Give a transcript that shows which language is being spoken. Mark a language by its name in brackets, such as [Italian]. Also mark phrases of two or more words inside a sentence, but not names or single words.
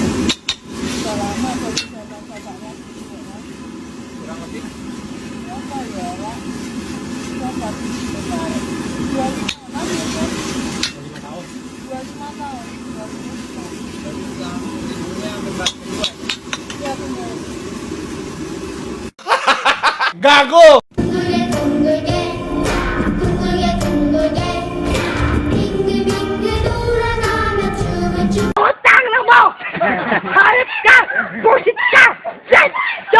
[Indonesian] Selama bapaknya. Kurang lebih. Berapa ya, Pak? Berapa? 25 tahun. 25 tahun. Iya, benar. [Filipino] Gago! Utang na mo! Hayop ka! Busit ka! [English] Set! Go!